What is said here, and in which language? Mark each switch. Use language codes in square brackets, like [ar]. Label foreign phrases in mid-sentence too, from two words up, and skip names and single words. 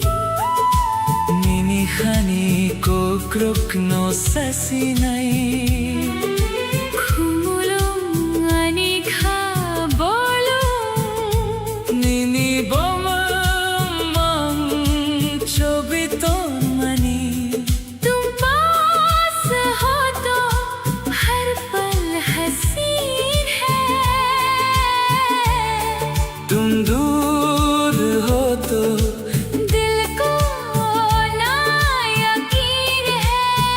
[trp] Nini khani ko kruk no sasinai Khumulum ani kha bolum Nini bomam chobiton mani [hi] तुम पास हो तो हर पल हसीन है तुम दूर हो तो दिल को ना यकीन है